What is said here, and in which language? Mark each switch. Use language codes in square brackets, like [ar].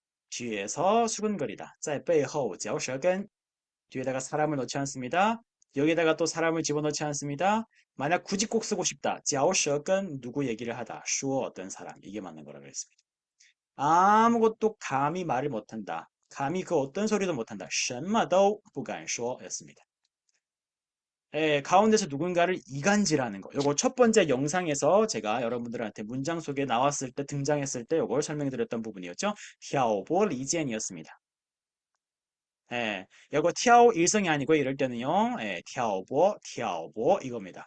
[ko] 뒤에서 수근거리다. [zh] 在背后嚼舌根. [ko] 뒤에다가 사람을 넣지 않습니다. 여기다가 또 사람을 집어넣지 않습니다. 만약 굳이 꼭 쓰고 싶다. 嚼舌根 누구 얘기를 하다. 说 어떤 사람. 이게 맞는 거라고 했습니다. 아무것도 감히 말을 못한다. 감히 그 어떤 소리도 못한다. [zh] 什么都不敢说 [ko] 였습니다. 가운데서 누군가를 이간질하는 거. 요거 첫 번째 영상에서 제가 여러분들한테 문장 속에 나왔을 때 등장했을 때 요걸 설명드렸던 부분이었죠. [zh] 挑拨离间 [ko] 이었습니다. 이거跳일성이 아니고 이럴 때는요. 跳보跳보 이겁니다.